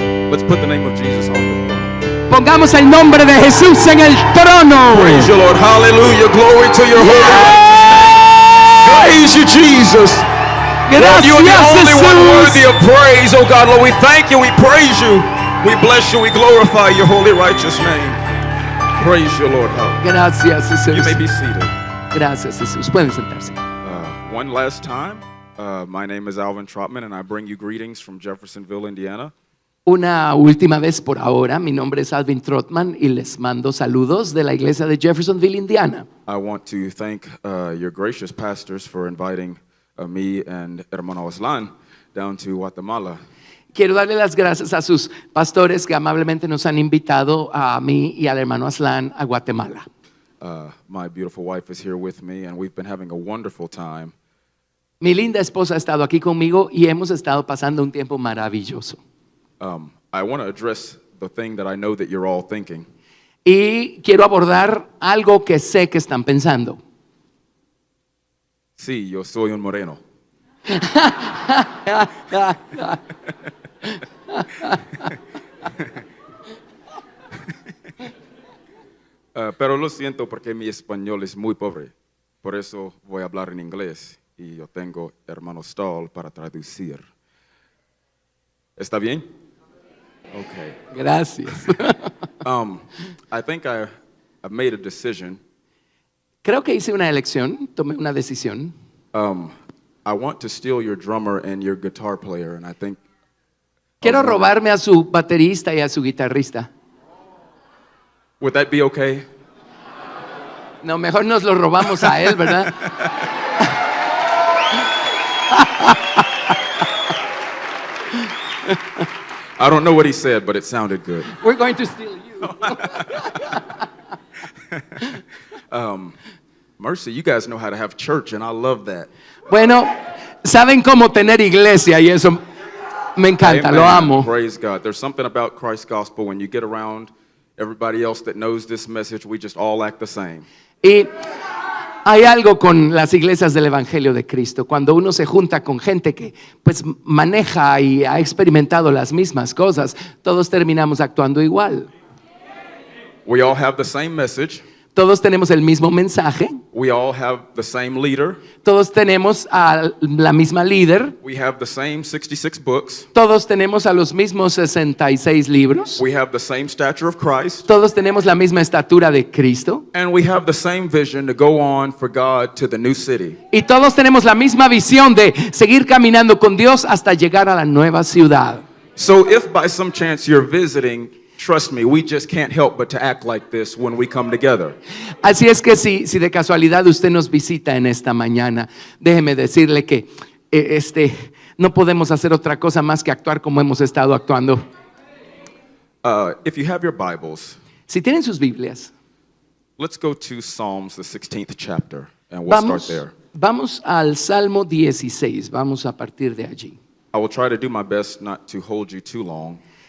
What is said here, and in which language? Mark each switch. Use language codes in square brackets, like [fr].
[en] let's put the name of Jesus on the throne. [es] pongamos el nombre de Jesús en el trono. [en] Praise you, Lord. Hallelujah. Glory to your holy name. Praise you, Jesus. Lord, you are the only one worthy of praise. Oh God, Lord, we thank you. We praise you. We bless you. We glorify your holy, righteous name. Praise you, Lord. [es] Gracias, Jesús. [en] You may be seated. [es] Gracias, Jesús. Pueden sentarse. [en] One last time. My name is Alvin Trotman, and I bring you greetings from Jeffersonville, Indiana. [es] Una última vez por ahora, mi nombre es Alvin Trotman y les mando saludos de la iglesia de Jeffersonville, Indiana. [en] I want to thank your gracious pastors for inviting me and Hermano Aslan down to Guatemala. [es] Quiero darle las gracias a sus pastores que amablemente nos han invitado a mí y al hermano Aslan a Guatemala. [en] My beautiful wife is here with me, and we've been having a wonderful time. [es] Mi linda esposa ha estado aquí conmigo y hemos estado pasando un tiempo maravilloso. [en] I want to address the thing that I know that you're all thinking. [es] Y quiero abordar algo que sé que están pensando. Sí, yo soy un moreno. Pero lo siento porque mi español es muy pobre. Por eso voy a hablar en inglés y yo tengo hermano Stahl para traducir. ¿Está bien? Okay. Gracias. [en] I think I've made a decision. [es] Creo que hice una elección, tomé una decisión. [en] I want to steal your drummer and your guitar player, and I think [es] Quiero robarme a su baterista y a su guitarrista. [en] would that be okay? [es] No, mejor nos lo robamos a él, ¿verdad? [en] I don't know what he said, but it sounded good. We're going to steal you. Mercy, you guys know how to have church, and I love that. [es] Bueno, saben cómo tener iglesia y eso me encanta, lo [en] Amen. [es] amo. [en] Praise God. There's something about Christ's gospel when you get around everybody else that knows this message, we just all act the same. [es] Y hay algo con las iglesias del Evangelio de Cristo. Cuando uno se junta con gente que pues maneja y ha experimentado las mismas cosas, todos terminamos actuando igual. [en] We all have the same message. [es] Todos tenemos el mismo mensaje. [en] We all have the same leader. [es] Todos tenemos a la misma líder. [en] We have the same 66 books. [es] Todos tenemos a los mismos 66 libros. [en] We have the same stature of Christ. [es] Todos tenemos la misma estatura de Cristo. [en] And we have the same vision to go on for God to the new city. [es] Y todos tenemos la misma visión de seguir caminando con Dios hasta llegar a la nueva ciudad. [en] So if by some chance you're visiting, trust me, we just can't help but to act like this when we come together. [es] Así es que si de casualidad usted nos visita en esta mañana, déjeme decirle que no podemos hacer otra cosa más que actuar como hemos estado actuando. [en] If you have your Bibles, [es] Si tienen sus Biblias, [en] let's go to Psalms, the 16th chapter, and we'll start there. [es] vamos al Salmo 16, vamos a partir de allí. [en] I will try to do my best not to hold you too long.